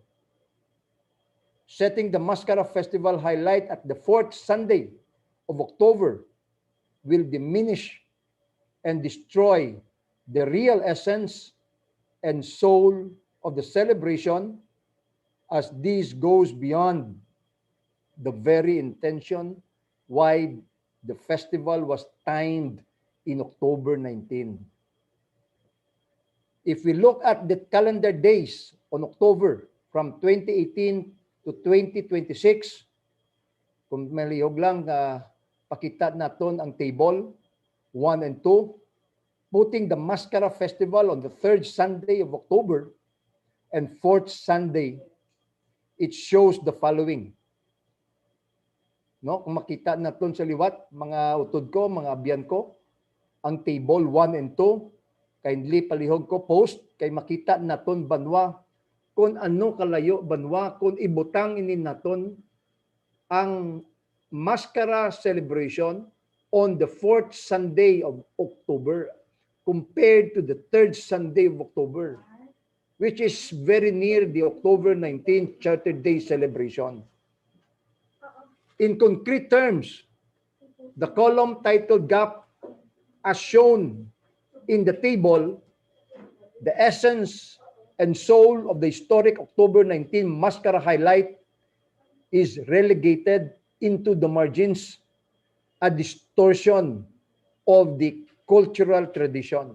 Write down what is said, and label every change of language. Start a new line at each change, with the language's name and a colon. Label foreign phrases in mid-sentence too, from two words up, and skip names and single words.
English: Setting the Mascara Festival highlight at the fourth Sunday of October will diminish and destroy the real essence and soul of the celebration, as this goes beyond the very intention why the festival was timed in October 19. If we look at the calendar days on October from 2018 to 2026,
Hiligaynon: kung malihog lang pakita naton ang table
English: 1 and 2, putting the Mascara Festival on the third Sunday of October and fourth Sunday, it shows the following.
Hiligaynon: No, kung makita naton sa liwat, mga utod ko, mga abyan ko, ang table 1 and 2, kindly palihog ko post, kay makita naton banwa, kung ano kalayo banwa, kung ibutang inin naton ang Mascara celebration
English: on the fourth Sunday of October compared to the third Sunday of October, which is very near the October 19th Charter Day celebration. In concrete terms, the column titled Gap, as shown in the table, the essence and soul of the historic October 19 Mascara highlight is relegated into the margins, a distortion of the cultural tradition.